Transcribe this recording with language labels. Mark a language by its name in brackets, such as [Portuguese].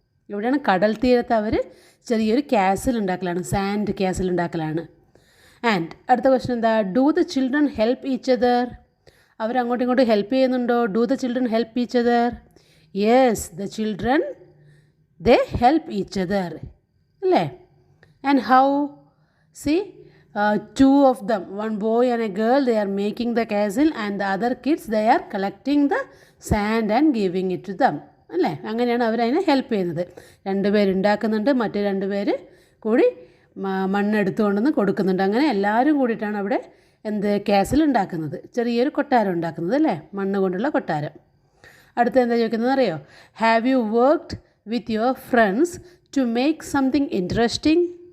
[Malayalam] ഇവിടെയാണ് കടൽ തീരത്ത് അവർ ചെറിയൊരു കാസിൽ ഉണ്ടാക്കലാണ്, സാൻഡ് കാസിൽ ഉണ്ടാക്കലാണ്. ആൻഡ് അടുത്ത ക്വസ്റ്റ്യൻ എന്താ? [English] Do the children help each other? [Malayalam] അവരങ്ങോട്ടും ഇങ്ങോട്ടും ഹെൽപ്പ് ചെയ്യുന്നുണ്ടോ? [English] Do the children help each other? Yes, the children they help each other [Malayalam] അല്ലേ? [English] And how? See, two of them, one boy and a girl, they are making the castle and the other kids, they are collecting the sand and giving it to them [Malayalam] അല്ലേ? അങ്ങനെയാണ് അവരതിനെ help ചെയ്യുന്നത്. 2 പേരുണ്ടാക്കുന്നുണ്ട്, മറ്റു 2 പേര് കൂടി മണ്ണെടുത്തുകൊണ്ടെന്ന് കൊടുക്കുന്നുണ്ട്. അങ്ങനെ എല്ലാവരും കൂടിയിട്ടാണ് അവിടെ കാസിൽ ഉണ്ടാക്കുന്നത്, ചെറിയൊരു കൊട്ടാരം ഉണ്ടാക്കുന്നത് അല്ലേ? മണ്ണ് കൊണ്ടുള്ള കൊട്ടാരം. അടുത്ത എന്താ ചോദിക്കുന്നത് അറിയോ? [English] Have you worked with your friends to make something interesting?